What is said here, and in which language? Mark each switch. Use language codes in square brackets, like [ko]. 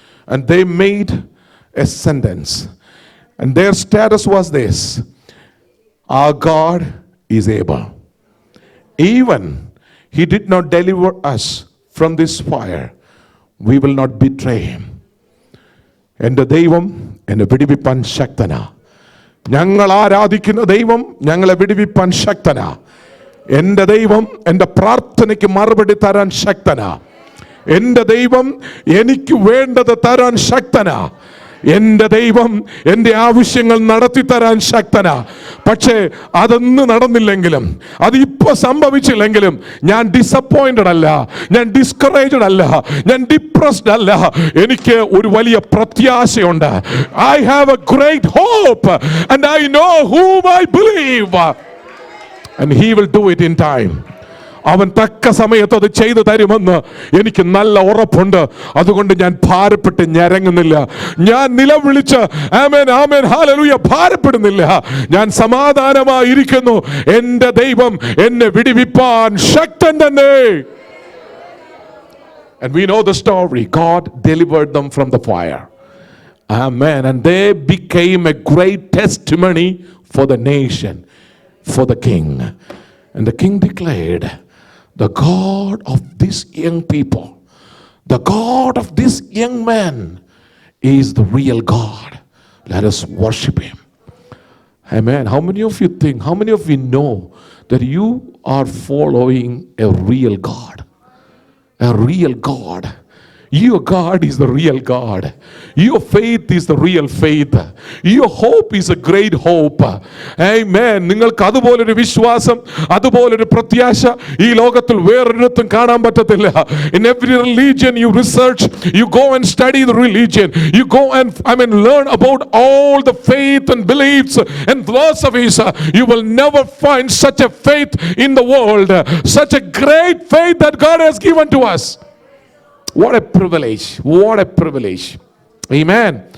[en] And they made a sentence. And their status was this: our God is able. Even He did not deliver us from this fire, we will not betray Him. [ml] എൻ്റെ ദൈവം എന്നെ വിടുവിപ്പാൻ ശക്തനാ. ഞങ്ങൾ ആരാധിക്കുന്ന ദൈവം ഞങ്ങളെ വിടുവിപ്പാൻ ശക്തനാ. എൻ്റെ ദൈവം എൻ്റെ പ്രാർത്ഥനയ്ക്ക് മറുപടി തരാൻ ശക്തനാ. എൻ്റെ ദൈവം എനിക്ക് വേണ്ടത് തരാൻ ശക്തനാ. എൻ്റെ ദൈവം എൻ്റെ ആവശ്യങ്ങൾ നടത്തി തരാൻ ശക്തനാ. പക്ഷേ അതൊന്നും നടന്നില്ലെങ്കിലും, അത് ഇപ്പോൾ സംഭവിച്ചില്ലെങ്കിലും ഞാൻ ഡിസപ്പോയിന്റഡ് അല്ല, ഞാൻ ഡിസ്കറേജ്ഡ് അല്ല, ഞാൻ ഡിപ്രസ്ഡ് അല്ല. എനിക്ക് ഒരു വലിയ പ്രത്യാശയുണ്ട്. [en] I have a great hope and I know whom I believe. And He will do it in time. [ml] അവൻ തക്ക സമയത്ത് അത് ചെയ്തു തരുമെന്ന് എനിക്ക് നല്ല ഉറപ്പുണ്ട്. അതുകൊണ്ട് ഞാൻ ഭാരപ്പെട്ട് ഞരങ്ങുന്നില്ല, ഞാൻ നിലവിളിച്ച് ആമേൻ ആമേൻ ഹല്ലേലൂയ ഭാരപ്പെടുന്നില്ല. ഞാൻ സമാധാനമായിരിക്കുന്നു. എൻ്റെ ദൈവം എന്നെ വിടുവിപ്പാൻ ശക്തൻ തന്നെ. [en] And we know the story. God delivered them from the fire. Amen. And they became a great testimony for the nation, for the king. And the king declared, the God of these young people, the God of this young man is the real God. Let us worship Him. Amen. How many of you think, how many of you know that you are following a real God? A real God. Your God is the real God. Your faith is the real faith. Your hope is a great hope. Amen. [ml] നിങ്ങൾക്ക് അതുപോലൊരു വിശ്വാസം, അതുപോലൊരു പ്രത്യാശ ഈ ലോകത്തിൽ വേറൊരിടത്തും കാണാൻ പറ്റത്തില്ല. [en] In every religion you research, you go and study the religion, you go and learn about all the faith and beliefs and philosophies. You will never find such a faith in the world, such a great faith that God has given to us. What a privilege. What a privilege. Amen.